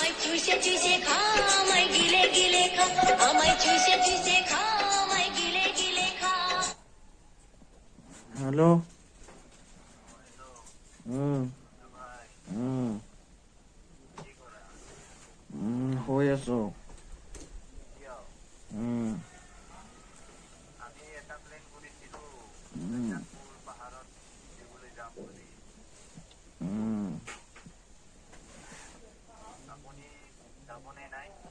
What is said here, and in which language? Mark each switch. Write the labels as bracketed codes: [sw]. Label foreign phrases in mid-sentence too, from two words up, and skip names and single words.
[bn] চুষে চুষে খা আমায় গিলে গিলে খা আমায় চুষে চুষে খা আমায় গিলে গিলে খা [as] হ্যালো হুম হুম হৈ আছো আমি এটা প্লেন কৰিছিলো পাহাৰত ফুৰিবলৈ যাম বুলি আপুনি যাবনে নাই